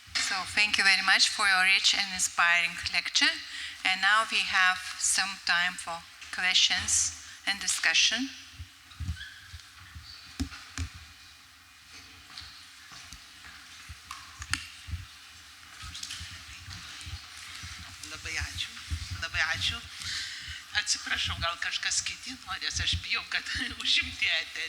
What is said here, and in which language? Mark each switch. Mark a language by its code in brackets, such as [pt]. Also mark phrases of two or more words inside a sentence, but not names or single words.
[en] So thank you very much for your rich and inspiring lecture. And now we have some time for questions and discussion. [lt] Labai ačiū. Atsiprašau, gal kažkas kiti norės, aš bijau, kad užimti eterį.